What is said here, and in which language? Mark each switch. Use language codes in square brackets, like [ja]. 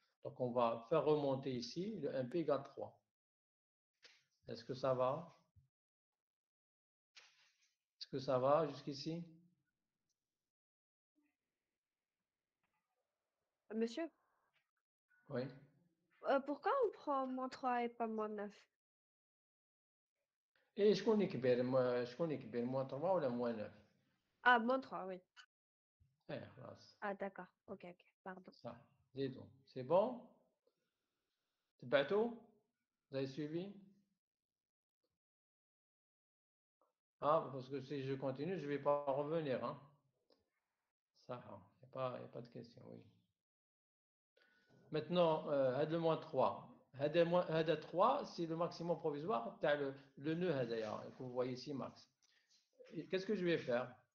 [fr] Donc on va faire remonter ici le 1p égale 3. Est-ce que ça va? Est-ce que ça va jusqu'ici? Monsieur, Oui. pourquoi on prend moins 3 et pas moins 9? Et [ar] شكون اللي كبير [fr] moins 3 ولا moins 9 Ah, moins 3, oui. [ar] خلاص [fr] Ah, d'accord. Ok, ok, pardon. [ar] صح زيدوا [fr] c'est bon [ar] تبعتوا [fr] vous avez suivi parce que si je continue je vais pas revenir hein ça il y a pas de question oui maintenant هذا le moins 3 هذا 3 c'est le maximum provisoire تاع le nœud هذايا que vous voyez ici max. Qu'est-ce que je vais faire?